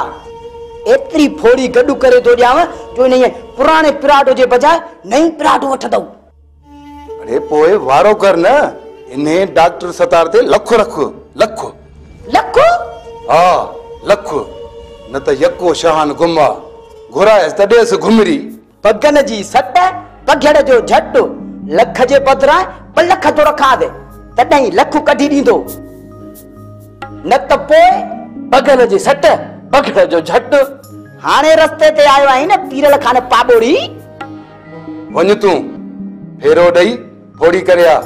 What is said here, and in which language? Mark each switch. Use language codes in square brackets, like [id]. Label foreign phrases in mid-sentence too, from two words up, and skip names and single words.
[sd] एतरी फोड़ी गॾु करे तो ॾियांव जो इन पुराणे पराडो जे बजाय नई पराडो वठदऊ। अरे पोए वारो कर न, इन्हे डॉक्टर सतार ते लखो रख। लखो लखो? हाँ लखो, न त यको शहान गुमा घुरायस त ॾेस घुमरी। बगन जी सट बघड़ जो झट, लख जे बदिरां 2 लख तो रखा दे। तॾहिं लखु कढी ॾींदो, न त पोइ बगल जी सट बगड़ जो झट। हाणे रस्ते ते आयो आहीं न पीरल खान पाॿोड़ी। वञ तूं फेरो ॾेई फोड़ी करे आ।